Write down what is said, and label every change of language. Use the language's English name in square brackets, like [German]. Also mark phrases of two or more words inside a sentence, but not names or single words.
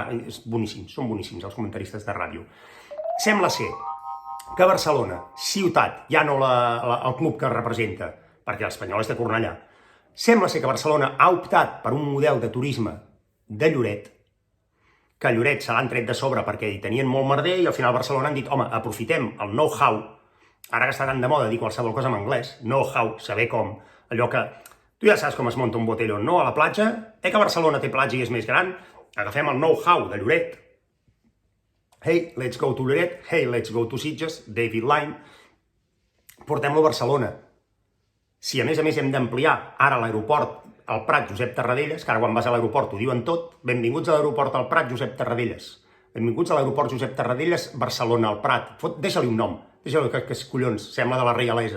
[Catalan] És boníssim, són boníssims els comentaristes de ràdio. Sembla ser que Barcelona, ciutat, ja no el club que representa, perquè l'Espanyol és de Cornellà, sembla ser que Barcelona ha optat per un model de turisme de Lloret, que Lloret se l'han tret de sobre perquè hi tenien molt merder i al final Barcelona han dit, home, aprofitem el know-how, ara que està tan de moda dir qualsevol cosa en anglès, know-how, saber com, allò que... Tu ja saps com es munta un botellón, no? A la platja, que Barcelona té platja i és més gran, agafem el know-how de Lloret. [English] Hey, let's go to Lloret, hey, let's go to Sitges, [Catalan] David Line, portem-lo a Barcelona. [English] Si a més hem d'ampliar ara l'aeroport al Prat Josep Tarradellas, que ara quan vas a l'aeroport ho diuen tot, benvinguts a l'aeroport al Prat Josep Tarradellas. Benvinguts a l'aeroport Josep Tarradellas, Barcelona, al Prat. Deixa-li un nom, deixa-li que collons, sembla de la reialesa.